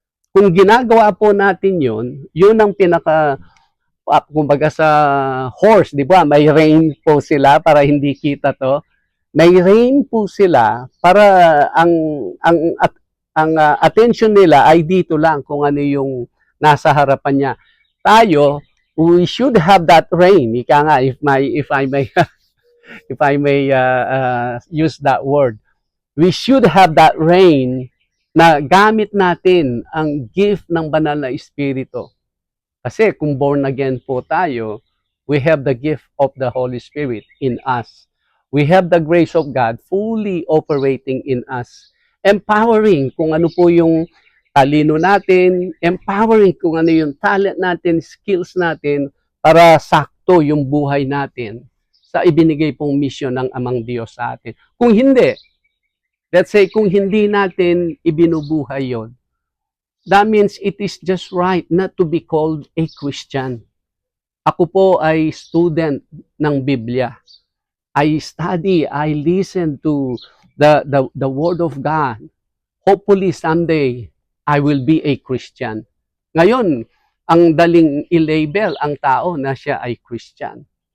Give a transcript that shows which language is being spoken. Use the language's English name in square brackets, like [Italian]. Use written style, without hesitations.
[Filipino] Kung ginagawa po natin yun ang pinaka, kumbaga sa horse, di ba? May rein po sila para hindi kita to. May rein po sila para ang attention nila ay dito lang kung ano yung nasa harapan niya. Tayo, [English] we should have that rein. [Filipino] Ika nga, [English] if I may if I may use that word. We should have that rein [Filipino] na gamit natin ang gift ng banal na espiritu. Kasi kung born again po tayo, [English] we have the gift of the Holy Spirit in us. We have the grace of God fully operating in us. [Filipino] Empowering kung ano po yung talino natin, empowering kung ano yung talent natin, skills natin, para sakto yung buhay natin sa ibinigay pong mission ng Amang Diyos sa atin. Kung hindi, [English] let's say [Filipino] kung hindi natin ibinubuhay yon, [English] that means it is just right not to be called a Christian. [Filipino] Ako po ay student ng Biblia. [English] I study, I listen to the Word of God. Hopefully someday, I will be a Christian. [Filipino] Ngayon, ang daling i-label ang tao na siya ay Christian.